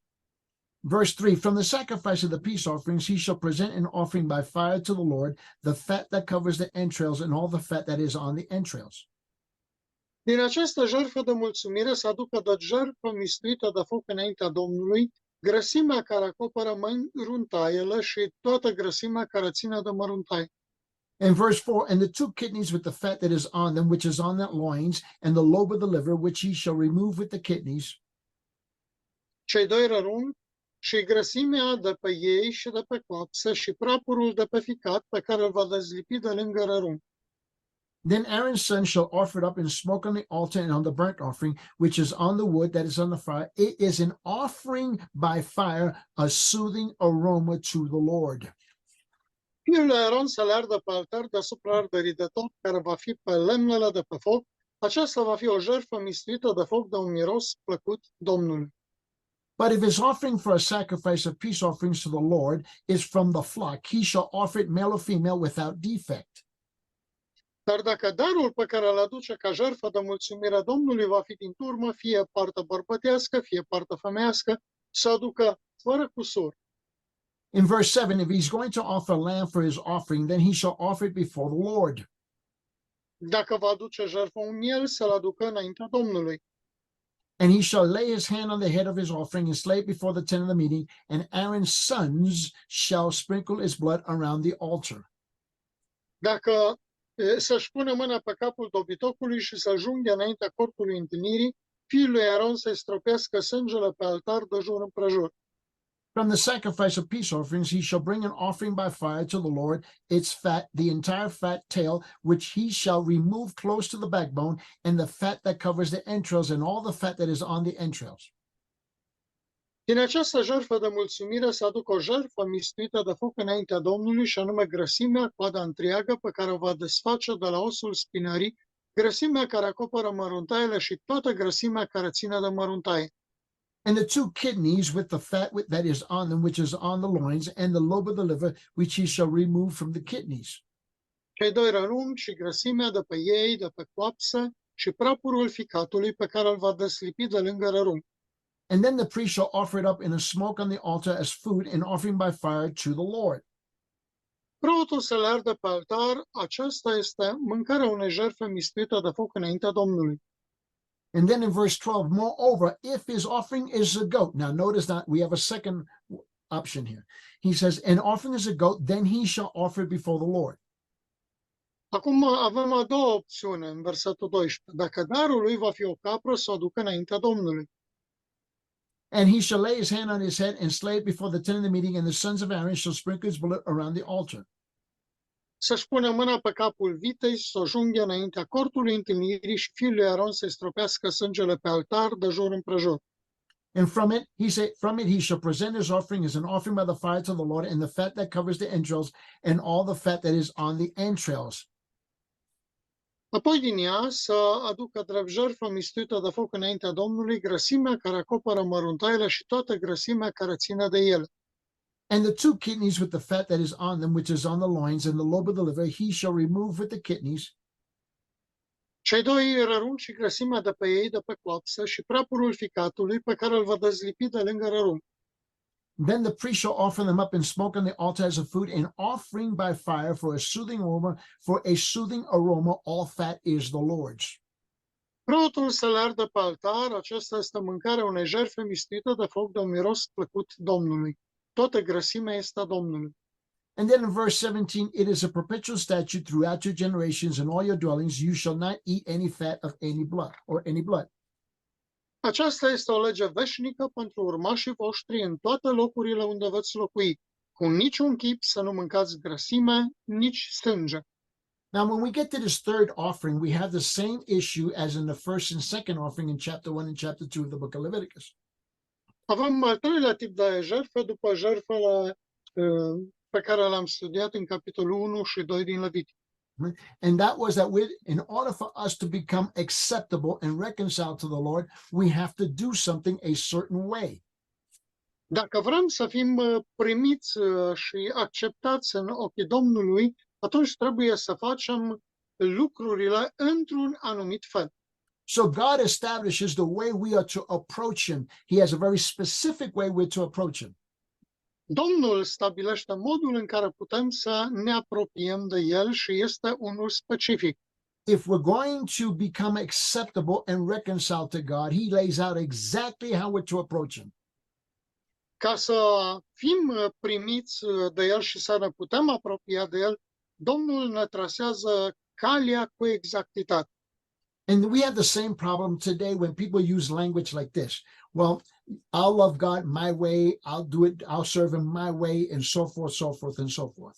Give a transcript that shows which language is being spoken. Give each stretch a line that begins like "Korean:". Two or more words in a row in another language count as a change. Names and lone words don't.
English: Verse 3, from the sacrifice of the peace offerings he shall present an offering by fire to the Lord, the fat that covers the entrails and all the fat that is on the entrails.
Romanian: Din această jertfă de mulțumire să aducă de jertfă mistuită de foc înaintea Domnului, grăsimea care acoperă măruntaiele și toată grăsimea care ține de măruntai.
English: And verse 4, and the 2 kidneys with the fat that is on them, which is on their loins, and the lobe of the liver, which he shall remove with the kidneys.
Romanian: Cei 2 răruni și grăsimea de pe ei și de pe coapsă și prapurul de pe ficat pe care îl va dezlipi de lângă rărun.
English: Then Aaron's son shall offer it up in smoke on the altar and on the burnt offering, which is on the wood that is on the fire. It is an offering by fire, a soothing aroma to the Lord.
Romanian: Fiul lui Aron să le ardă pe altar deasupra arderii de tot, care va fi pe lemnele de pe foc. Aceasta va fi o jertfă mistuită de foc de un miros plăcut Domnului.
English: But if his offering for a sacrifice of peace offerings to the Lord is from the flock, he shall offer it male or female without defect.
Romanian: Dar dacă darul pe care îl aduce ca jertfă de mulțumire Domnului va fi din turmă, fie parte bărbătească, fie parte femeiască, să aducă fără cusur.
English: In verse 7, if he's going to offer a lamb for his offering, then he shall offer it before the Lord.
Romanian: Dacă va aduce jertfă un miel, să-l aducă înaintea Domnului.
English: And he shall lay his hand on the head of his offering and slay it before the tent of the meeting, and Aaron's sons shall sprinkle his blood around the altar.
Romanian: Dacă să-și pună mâna pe capul dobitocului și să junghe înaintea cortului întâlnirii, fiul lui Aron să-i stropească sângele pe altar de jur împrejur.
English: From the sacrifice of peace offerings he shall bring an offering by fire to the Lord, its fat, the entire fat tail, which he shall remove close to the backbone, and the fat that covers the entrails, and all the fat that is on the entrails.
Romanian: Din această jertfă de mulțumire să aducă o jertfă mistuită de foc înaintea Domnului, și anume grăsimea, coada întreagă, pe care o va desface de la osul spinării, grăsimea care acoperă măruntaiele și toată grăsimea care ține de măruntaie.
English: And the 2 kidneys with the fat that is on them, which is on the loins, and the lobe of the liver, which he shall remove from the kidneys.
Romanian: Cei 2 răruni și grăsimea de pe ei, de pe coapsă, și prapurul ficatului pe care îl va deslipi de lângă rărun.
English: And then the priest shall offer it up in a smoke on the altar as food, an offering by fire to the Lord.
Romanian: Preotul să le ardă pe altar, aceasta este mâncarea unei jertfe mistuite de foc înaintea Domnului.
English: And then in verse 12, moreover, if his offering is a goat, now notice that we have a second option here. He says, an offering is a goat, then he shall offer it before the Lord.
Romanian: Acum avem a doua opțiune în versetul 12. Dacă darul lui va fi o capră, să o aducă înaintea Domnului.
English: And he shall lay his hand on his head and slay it before the tent of the meeting, and the sons of Aaron shall sprinkle his blood around the altar.
Romanian: Să-și pune mâna pe capul vitei, să o junghe înaintea cortului întâlnirii și fiul lui Aron să-i stropească sângele pe altar de jur împrejur.
English: And from it he shall present his offering as an offering by the fire to the Lord, and the fat that covers the entrails, and all the fat that is on the entrails.
Romanian: Apoi din ea să aducă drept jertfă mistuită de foc înaintea Domnului grăsimea care acoperă măruntaiele și toată grăsimea care ține de ele.
English: And the two kidneys with the fat that is on them, which is on the loins, and the lobe of the liver, he shall remove with the kidneys.
Romanian: Cei doi rărunchi și grăsimea de pe ei, de pe coapsă, și prapurul ficatului pe care îl va dezlipi de lângă rărunchi.
English: Then the priest shall offer them up in smoke on the altar as a food, an offering by fire for a soothing aroma. For a soothing aroma, all fat is the Lord's.
Romanian: Preotul să le ardă pe altar, aceasta este mâncarea unei jertfe mistuite de foc de un miros plăcut Domnului. Toată grăsimea este a Domnului.
English: And then in verse 17, it is a perpetual statute throughout your generations in all your dwellings. You shall not eat any fat of any blood.
Romanian: Aceasta este o lege veșnică pentru urmașii voștri în toate locurile unde veți locui. Cu niciun chip să nu mâncați grăsime, nici sânge.
English: Now, when we get to this third offering, we have the same issue as in the first and second offering in chapter 1 and chapter 2 of the book of Leviticus.
Romanian: Avem al treilea tip de jertfe după jertfele pe care le-am studiat în capitolul 1 și 2 din Leviticus.
English: And that was that in order for us to become acceptable and reconciled to the Lord, we have to do something a certain way.
Romanian: Dacă vrem să fim primiți și acceptați în ochii Domnului, atunci trebuie să facem lucrurile într-un anumit fel.
English: So God establishes the way we are to approach him. He has a very specific way we're to approach him.
Romanian: Domnul stabilește modul în care putem să ne apropiem de el și este unul specific.
English: If we're going to become acceptable and reconciled to God, he lays out exactly how we're to approach him.
Romanian: Ca să fim primiți de el și să ne putem apropia de el, Domnul ne trasează calea cu exactitate.
English: And we have the same problem today when people use language like this. Well, I'll love God my way, I'll do it, I'll serve him my way, and so forth, so forth, and so forth.